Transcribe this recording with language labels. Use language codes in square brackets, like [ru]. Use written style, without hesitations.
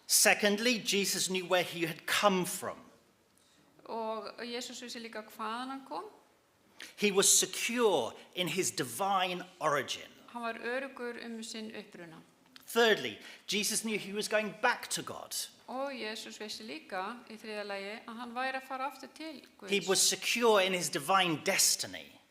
[en] Secondly, Jesus knew where he had come from. [is] Og Jesús vissi líka hvaðan hann kom. [en] He was secure in his divine origin. [is] Hann var öruggur sinn uppruna. [en] Thirdly, Jesus knew he was going back to God. [is] Og Jesús vissi líka í þriðja lagi að hann væri að fara aftur til Guðs. [en] He was secure in his divine destiny.